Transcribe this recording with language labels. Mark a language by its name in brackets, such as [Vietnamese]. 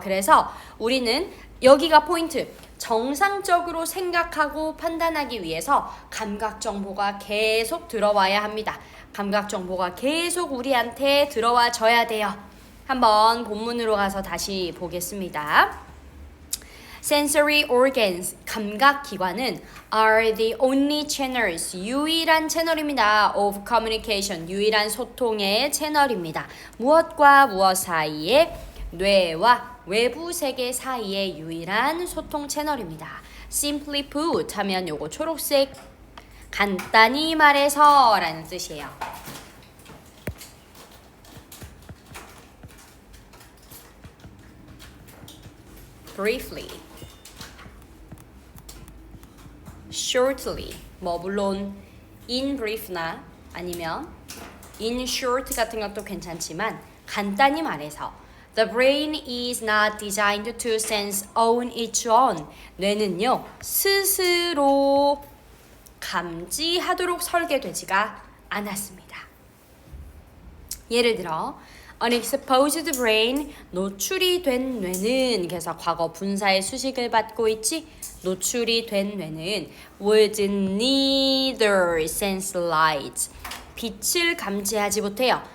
[Korean] 그래서 우리는 여기가 포인트. 정상적으로 생각하고 판단하기 위해서 감각 정보가 계속 들어와야 합니다. 감각 정보가 계속 우리한테 들어와 줘야 돼요. 한번 본문으로 가서 다시 보겠습니다. [English] Sensory organs, [Korean] 감각기관은 [English] are the only channels, [Korean] 유일한 채널입니다. [English] of communication, [Korean] 유일한 소통의 채널입니다. 무엇과 무엇 사이에? 뇌와 외부 세계 사이의 유일한 소통 채널입니다. [English] Simply put [Korean] 하면 요거 초록색 간단히 말해서 라는 뜻이에요. [English] Briefly, shortly, [Korean] 물론 [English] in brief나 아니면 in short [Korean] 같은 것도 괜찮지만 간단히 말해서 [English] The brain is not designed to sense on its own. [Korean] 뇌는요, 스스로 감지하도록 설계되지가 않았습니다. 예를 들어 [English] unexposed brain, [Korean] 노출이 된 뇌는, 그래서 과거 분사의 수식을 받고 있지, 노출이 된 뇌는 [English] would neither sense light, [Korean] 빛을 감지하지 못해요.